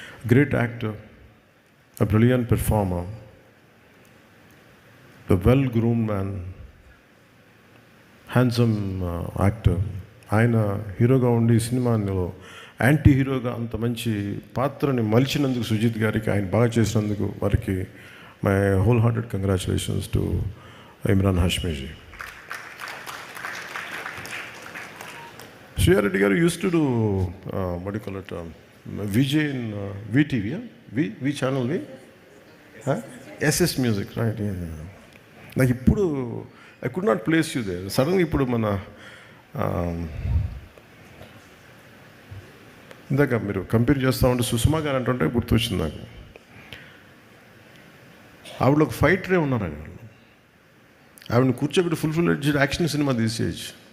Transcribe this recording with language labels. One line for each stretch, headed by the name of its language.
English: Great actor, a brilliant performer, the well groom man, handsome actor.
Telugu: ఆయన హీరోగా ఉండి సినిమాలో యాంటీ హీరోగా అంత మంచి పాత్రని మలిచినందుకు సుజిత్ గారికి, ఆయన బాగా చేసినందుకు వారికి
English: My whole hearted congratulations to Imran Hashmi ji. Shriya Reddy గారు uses to do what do you call it, VJ in VTV, V channel, SS Music, right.
Telugu: నాకు ఇప్పుడు
English: I could not place you there.
Telugu: సడన్గా ఇప్పుడు మన ఇందాక మీరు కంపేర్ చేస్తూ ఉంటే సుష్మా గారు అంటుంటే గుర్తొచ్చింది నాకు. ఆవిడ ఒక ఫైటరే ఉన్నారు. ఆవిడని కూర్చోబెట్టి ఫుల్ యాక్షన్ సినిమా తీసేయచ్చు.